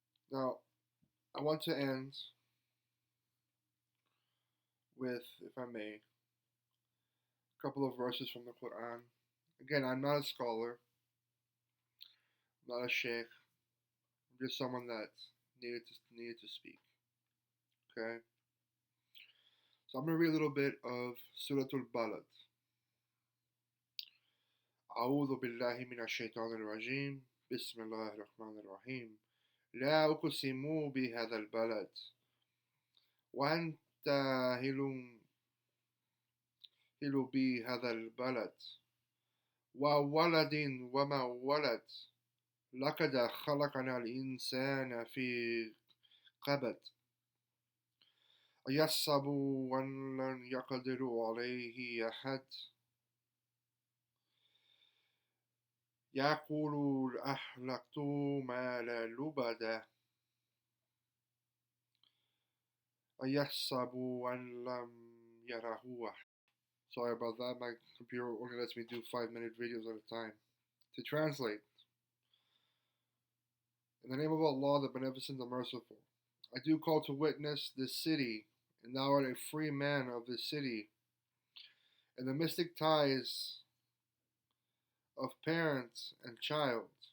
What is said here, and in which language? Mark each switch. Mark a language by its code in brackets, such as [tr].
[en] Now, I want to end with, if I may, a couple of verses from the Quran. Again, I'm not a scholar, I'm not a sheikh, I'm just someone that needed to speak. Okay? So I'm going to read a little bit of Surah Al-Balad. [ar] أعوذ بالله من الشيطان الرجيم بسم الله الرحمن الرحيم لا أقسم بهذا البلد وأنت هل بهذا البلد وولد وما ولد لقد خلقنا الإنسان في كبد أيحسب أن لن يقدر عليه أحد يقول أهلكت مالا لبدا أيحسب أن لم [en] Yarahua. Sorry about that. My computer only lets me do 5-minute videos at a time. To translate, in the name of Allah, the Beneficent, the Merciful, I do call to witness this city, and thou art a free man of this city, and the mystic ties of parent and child.